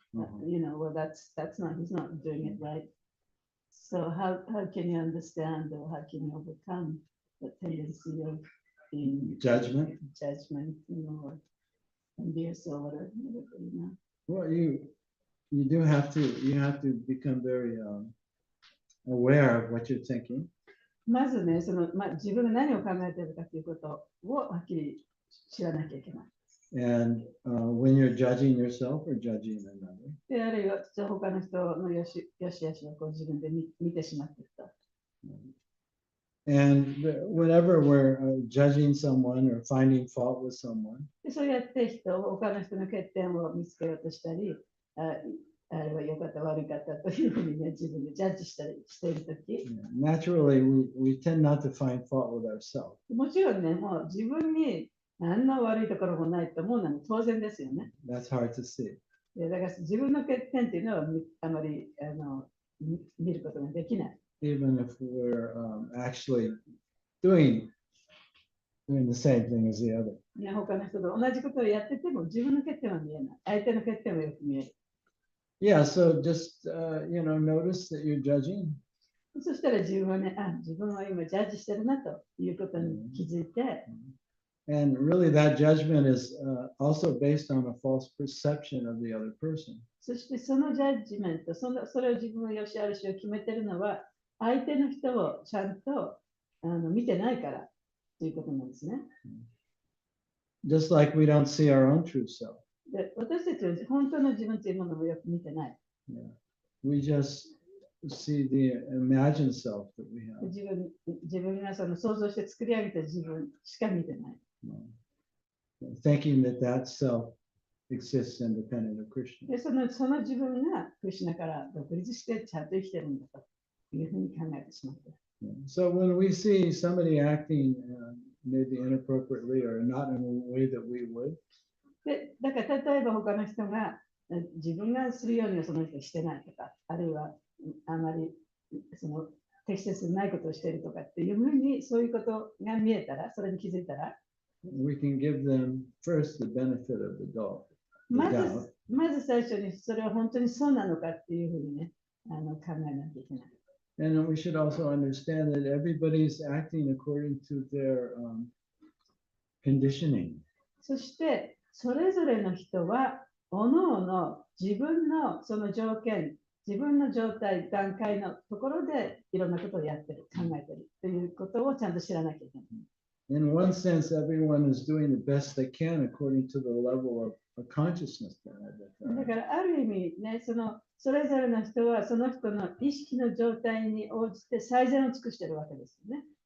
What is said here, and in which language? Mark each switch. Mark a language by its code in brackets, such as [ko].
[en] Well, that's not, he's not doing it right. So how can you understand, or how can you overcome the tendency of being Judgment, or envious or whatever, Well, you do have to become very aware of what you're thinking. [ja] まずね、自分が何を考えているかということをはっきり知らなきゃいけない。 [en] And when you're judging yourself or judging another, [ja] で、あるいは他の人のよし悪しをこう自分で見てしまっていると。 [en] and whenever we're judging someone or finding fault with someone, [ja] でそうやって他の人の欠点を見つけようとしたり、あれは良かった悪かったというふうにね、自分でジャッジしたりしているとき、 [en] naturally we tend not to find fault with ourselves. [ja] もちろんね、もう自分に何の悪いところもないと思うのは当然ですよね。 [en] That's hard to see. [ja] でだから自分の欠点っていうのはあまり見ることができない。 [en] Even if we're actually doing the same thing as the other. [ja] ね、他の人と同じことをやってても自分の欠点は見えない。相手の欠点はよく見える。 [en] Yeah, so just notice that you're judging. [ja] そしたら自分はね、自分は今ジャッジしてるなということに気づいて、 [en] And really that judgment is also based on a false perception of the other person. [ja] そしてそのジャッジメント、それを自分が良し悪しを決めてるのは、相手の人をちゃんと見てないからということなんですね。 [en] Just like we don't see our own true self. [ja] で私たちは本当の自分というものをよく見てない。 [en] Yeah. We just see the imagined self that we have. [ja] 自分がその想像して作り上げた自分しか見てない。 [en] Thinking that that self exists independent of Krishna. [ja] でその自分がクリシュナから独立してちゃんと生きてるんだというふうに考えてしまって。 [en] So when we see somebody acting maybe inappropriately or not in a way that we would, [ja] でだから例えば他の人が自分がするようにはその人してないとか、あるいはあまりその適切でないことをしているとかっていうふうにそういうことが見えたら、それに気づいたら、 [en] we can give them first the benefit of the doubt. [ja] まず最初にそれは本当にそうなのかっていうふうにね、考えなきゃいけない。 [en] And we should also understand that everybody's acting according to their conditioning. [ja] そしてそれぞれの人は各々自分のその条件、自分の状態、段階のところでいろんなことをやってる、考えてるということをちゃんと知らなきゃいけない。 [en] In one sense, everyone is doing the best they can according to the level of consciousness. [ja] だからある意味ね、それぞれの人はその人の意識の状態に応じて最善を尽くしているわけですよね。